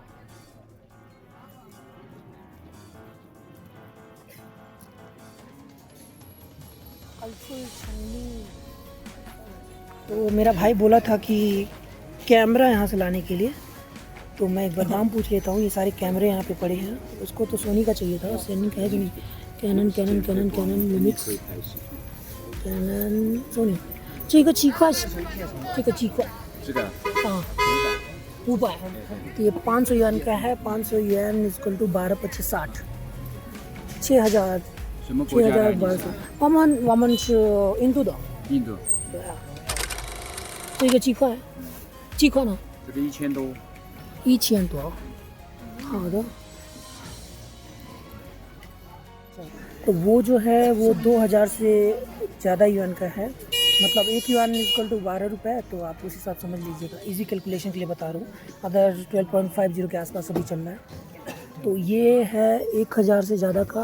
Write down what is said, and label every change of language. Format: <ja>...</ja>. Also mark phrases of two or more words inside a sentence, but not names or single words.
<hi>तो मेरा भाई बोला था कि कैमरा यहाँ से लाने के लिए, तो मैं एक बार दाम पूछ लेता हूँ। ये सारे कैमरे यहाँ पे पड़े हैं, उसको तो सोनी का चाहिए था, सोनी का है कि नहीं। कैनन लिमिक्स, कैनन सोनी,</hi> <zh>这个7块，这个几块？这个啊，</zh> <hi>ऊपर है। तो ये 500 yuan का है।</hi> <en>500 yuan equal to 12 25 60 6,000 6,200</en> <zh>我们是印度的。印度对啊，这个几块？几块呢？这个1000多。 1000多。好的。</zh> <hi>तो वो जो है वो 2000 से ज़्यादा yuan का है। मतलब 1 yuan</hi> <en>equal to</en> <hi>12 रुपये। तो आप उस हिसाब समझ लीजिएगा।</hi> <en>easy calculation</en> <hi>के लिए बता रहा हूँ। अदर 12.50 के आसपास अभी चल रहा है। तो ये है 1000 से ज़्यादा का।</hi>